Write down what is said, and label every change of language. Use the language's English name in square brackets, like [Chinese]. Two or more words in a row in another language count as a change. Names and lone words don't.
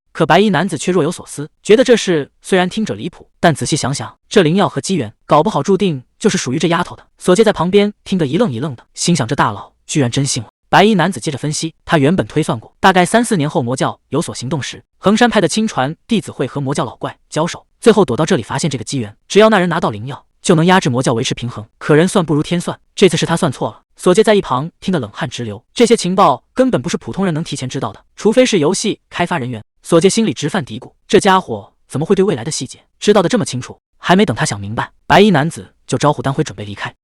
[Chinese] 可白衣男子卻若有所思，覺得這事雖然聽着離譜，但仔細想想，這靈藥和機緣搞不好注定就是屬於這丫頭的。索介在旁邊聽得一愣一愣的，心想這大佬居然真信了。白衣男子接着分析，他原本推算過，大概3-4年後魔教有所行動時，衡山派的親傳弟子會和魔教老怪交手，最後躲到這裡發現這個機緣，只要那人拿到靈藥，就能壓制魔教維持平衡。可人算不如天算，這次是他算錯了。索介在一旁聽得冷汗直流，這些情報根本不是普通人能提前知道的，除非是遊戲開發人員。索介心裡直犯嘀咕，這家伙怎麼會對未來的細節知道得這麼清楚？還沒等他想明白，白衣男子就招呼丹輝準備離開。